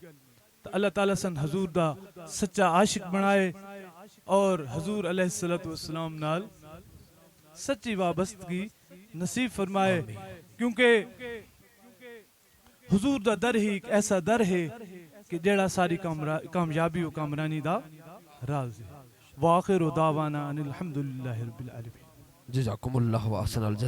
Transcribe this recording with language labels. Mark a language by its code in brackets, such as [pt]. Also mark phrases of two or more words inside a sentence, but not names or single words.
[pa] تو اللہ تعالیٰ سن حضور دا سچا عاشق بنائے اور حضور [ar] عليه الصلاة والسلام [pa] نال سچی وابستگی نصیب فرمائے، کیونکہ حضور دا در ہی ایک ایسا در ہے کہ جیہڑا ساری کامیابی اور کامرانی دا راز ہے. [ar] وآخر دعوانا أن الحمد لله رب العالمين. جزاكم الله وأحسن الجزاء.